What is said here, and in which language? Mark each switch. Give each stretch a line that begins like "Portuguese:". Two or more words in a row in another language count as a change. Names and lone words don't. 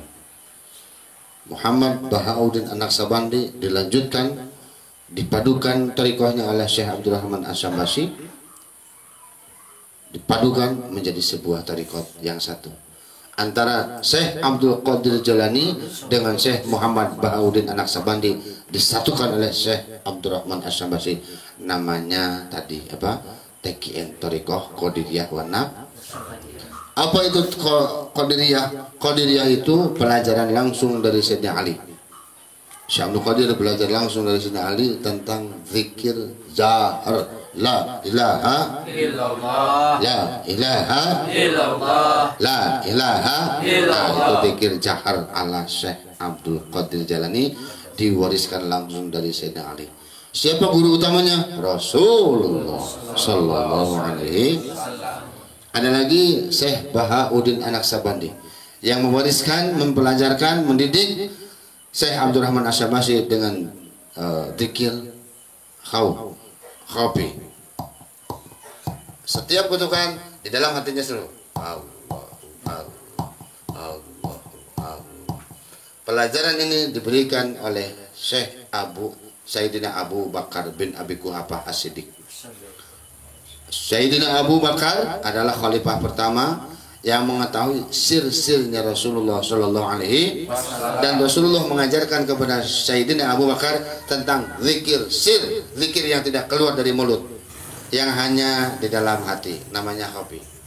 Indonesian: Muhammad Bahauddin An-Naqsabandi dilanjutkan, dipadukan tarikahnya oleh Syekh Abdul Rahman Asy-Syambasi, dipadukan menjadi sebuah tarikah yang satu antara Syekh Abdul Qadir Jailani dengan Syekh Muhammad Bahauddin An-Naqsabandi, disatukan oleh Syekh Abdul Rahman Asy-Syambasi. Namanya tadi apa? TKN Thariqah Qadiriyah wa Naqsabandiyah. Apa itu Qadiriyah? Qadiriyah itu pelajaran langsung dari Sayyidina Ali. Syekh Abdul Qadir belajar langsung dari Sayyidina Ali tentang zikir zahar,
Arabic: لا إله إلا الله, لا إله إلا الله, لا إله إلا الله.
Indonesian: Itu zikir jahar ala Syekh Abdul Qadir Jailani, diwariskan langsung dari Sayyidina Ali. Siapa guru utamanya?
Arabic: رسول الله صلى الله عليه وسلم.
Indonesian: Ada lagi Syekh Bahauddin An-Naqsabandi yang mewariskan, mempelajarkan, mendidik Syekh Abdul Rahman Asy-Syambasi dengan zikir khawfi. Setiap kutukan di dalam hatinya selalu Allah. Pelajaran ini diberikan oleh Syekh Sayyidina Abu Bakar bin Abi Quhafah As-Siddiq. Sayyidina Abu Bakar adalah khalifah pertama yang mengetahui sir-sirnya Rasulullah
Arabic: صلى الله عليه وسلم,
Indonesian: dan Rasulullah mengajarkan kepada Sayyidina Abu Bakar tentang zikir, zikir yang tidak keluar dari mulut, yang hanya di dalam hati, namanya khafi.